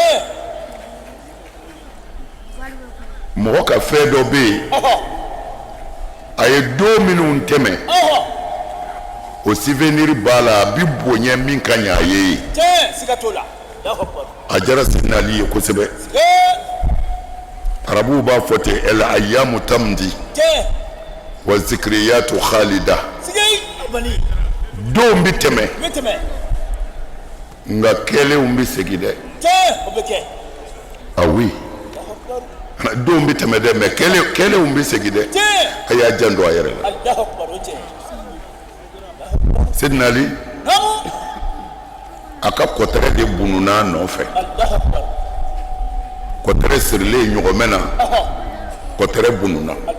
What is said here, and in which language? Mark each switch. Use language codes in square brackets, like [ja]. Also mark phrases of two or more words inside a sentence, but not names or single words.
[bm] mɔgɔ ka fɛn dɔ bɛ yen a ye don minnu tɛmɛ o souvenir b'a la a bi bonya min ka ɲɛ a ye a diyara Sidina Ali ye kosɛbɛ arabuw b'a fɔ ten [ar] الأيام تمضي والذكريات خالدة [bm] don bi tɛmɛ nka kɛlenw bi segin dɛ [fr] ah oui [bm] don bi tɛmɛ dɛ mais kɛlenw bi segin dɛ a y'a janto a yɛrɛ la Sidina Ali a ka kɔtɛrɛ de bununa a nɔfɛ kɔtɛrɛ sirilen ɲɔgɔmɛ na kɔtɛrɛ bununa